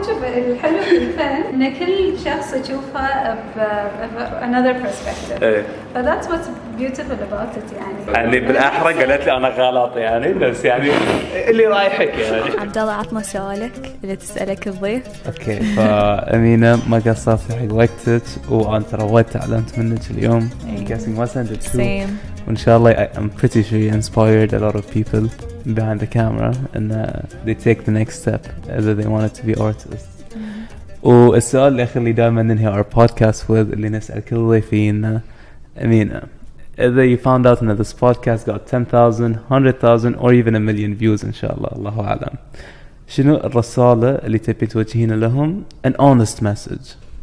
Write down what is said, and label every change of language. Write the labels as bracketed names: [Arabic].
[Arabic] شوف الحلو في الفن إن كل شخص يشوفه [English] another perspective. But that's what's beautiful about it [Arabic] يعني بالأحرى قالت لي أنا غلط يعني، بس يعني اللي رايحك يعني. عبد الله عطنا سؤالك اللي تسألك الضيف. أوكي، فأمينة ما قصرت حق وقتك، وأنا ترى وايد تعلمت منك اليوم. [English] guessing what's under two. [Arabic] وإن شاء الله [English] I'm pretty sure you inspired a lot of people behind the camera and they take the next step as they wanted to be artists. [Arabic] والسؤال الأخير اللي دائما ننهي [English] our podcast with [Arabic] اللي نسأل كل ضيفينا أمينة، إذا [English] you found out that this podcast got 10,000, 100,000 or even a million views [Arabic] إن شاء الله، الله أعلم، شنو الرسالة اللي تبي توجهين لهم؟ [English] an honest message.